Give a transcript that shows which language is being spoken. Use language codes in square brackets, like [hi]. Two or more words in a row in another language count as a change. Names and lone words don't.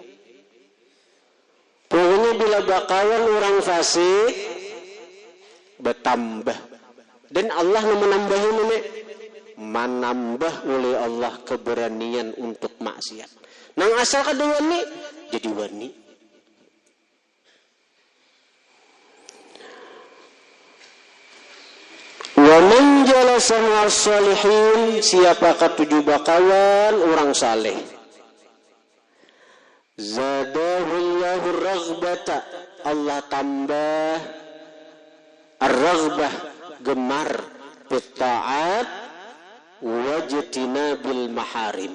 [bjn] Pokoknya bila bakawan orang fasik bertambah dan Allah menambahi menambah oleh Allah keberanian untuk maksiat. Nang asal kada wani jadi wani. [ar] ومن جلس مع الصالحين, [bjn] siapakah tujuh bakawan orang saleh. [ar] زاده الله رغبة, [bjn] Allah tambah [ar] ar-raghbah, gemar بالطاعات واجتناب المحارم.